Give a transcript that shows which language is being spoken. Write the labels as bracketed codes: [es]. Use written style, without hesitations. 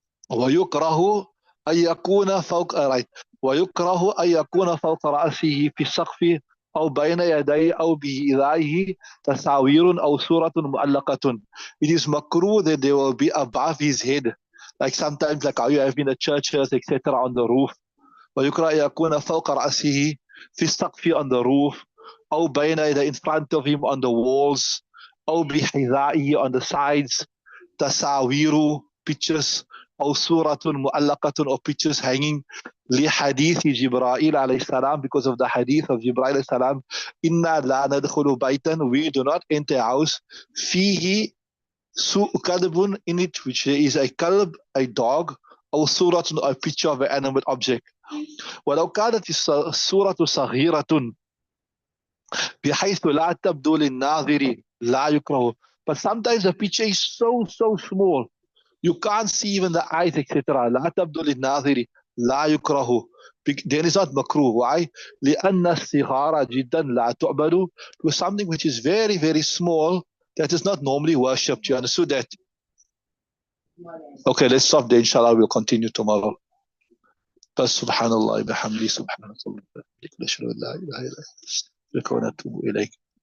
[ar] ويكره أن يكون فوق right. ويكره أن يكون فوق رأسه في السقف أو بين يديه أو بإذائه تصاوير أو صورة معلقة. [en] It is makruh that there will be above his head, like sometimes like how you have in the churches, etc., on the roof. [ar] ويكره أن يكون فوق رأسه في السقف, [en] on the roof, [ar] أو بين يديه, [en] in front of him, on the walls, [ar] أو بحذائه, [en] on the sides, تصاوير, pictures, [ar] أو صورة معلقة, [en] or pictures hanging, [ar] لحديث جبرائيل عليه السلام, [en] because of the hadith of Jibreel [ar] عليه السلام, إنا لا ندخل بيتا, [en] we do not enter a house, [ar] فيه كلب, [en] in it which there is a kalb, a dog, [ar] أو صورة, [en] a picture of an animate object. [ar] ولو كانت الصورة صغيرة بحيث لا تبدو للناظر لا يكره, [en] but sometimes the picture is so small you can't see even the eyes, etc. [ar] لا تبدو للناظر لا يكره, [en] then it's not makruh. Why? [ar] لأن الصغار جدا لا تعبد, [en] because something which is very small that is not normally worshipped. You understood that? Okay, let's stop there. Inshallah, we'll continue tomorrow. [ar] سبحان الله بحمده سبحانك اللهم وبحمدك نشهد أن لا إله إلا أنت نستغفرك ونتوب إليك.